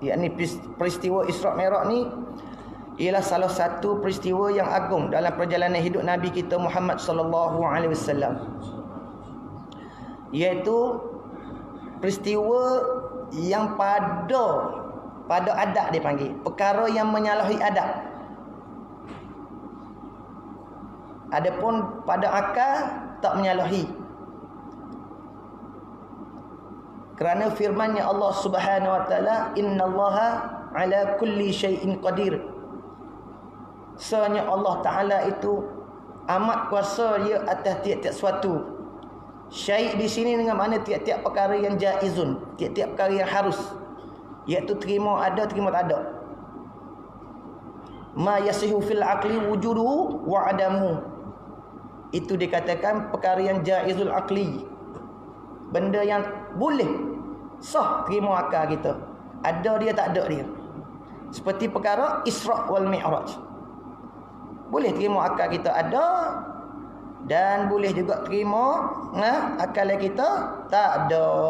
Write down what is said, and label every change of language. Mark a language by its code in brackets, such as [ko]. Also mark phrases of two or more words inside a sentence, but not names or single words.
[ms] Yakni peristiwa Isra' Mi'raj ni ialah salah satu peristiwa yang agung dalam perjalanan hidup Nabi kita Muhammad [ar] صلى الله عليه وسلم, [ms] iaitu peristiwa yang pada adat dia panggil, perkara yang menyalahi adat. Adapun pada akal tak menyalahi, kerana firman-Nya Allah [ar] سبحانه وتعالى, إن الله على كل شيء قدير. [ms] Sebenarnya Allah Taala itu amat kuasa dia atas tiap-tiap suatu. Syai' di sini dengan makna tiap-tiap perkara yang jaizun, tiap-tiap perkara yang harus, iaitu terima ada, terima tak ada. [ar] ما يصح في العقل وجوده وعدمه. [ms] Itu dikatakan perkara yang [ar] جائز العقل, [ms] benda yang boleh sah terima akal kita, ada dia tak ada dia. Seperti perkara Isra' wal Mi'raj, boleh terima akal kita ada, dan boleh juga terima akal kita tak ada.